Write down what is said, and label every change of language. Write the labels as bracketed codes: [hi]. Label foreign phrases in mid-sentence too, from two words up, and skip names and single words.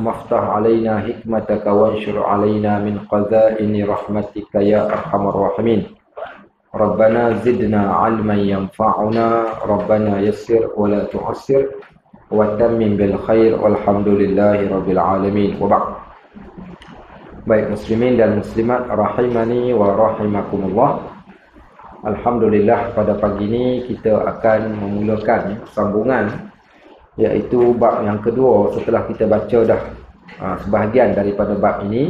[ar] وافتح علينا حكمتك وانشر علينا من خزائن رحمتك يا أرحم الراحمين. ربنا زدنا علما ينفعنا ربنا يسر ولا تعسر وتمم بالخير والحمد لله رب العالمين وبعد. [ms] Baik muslimin dan muslimat [ar] رحمني ورحمكم الله. [ms] Alhamdulillah, pada pagi ini kita akan memulakan sambungan, iaitu bab yang kedua setelah kita baca dah sebahagian daripada bab ini.